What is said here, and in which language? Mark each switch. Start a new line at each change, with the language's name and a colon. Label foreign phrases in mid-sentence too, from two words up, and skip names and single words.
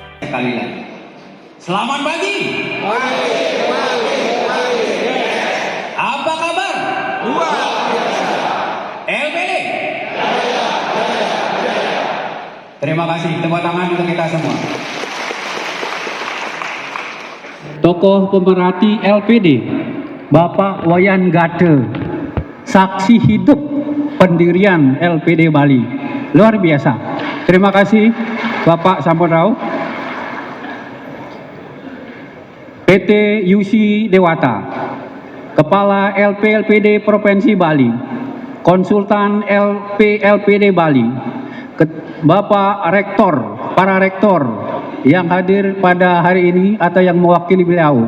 Indonesian: sekali lagi. Selamat pagi. Apa kabar? LPD. Terima kasih, tepuk tangan untuk kita semua. Tokoh pemerhati LPD, Bapak Wayan Gate, saksi hidup pendirian LPD Bali. Luar biasa. Terima kasih Bapak Sampurrao. PT UC Dewata, Kepala LPLPD Provinsi Bali, Konsultan LPLPD Bali, Bapak Rektor, para rektor yang hadir pada hari ini atau yang mewakili beliau.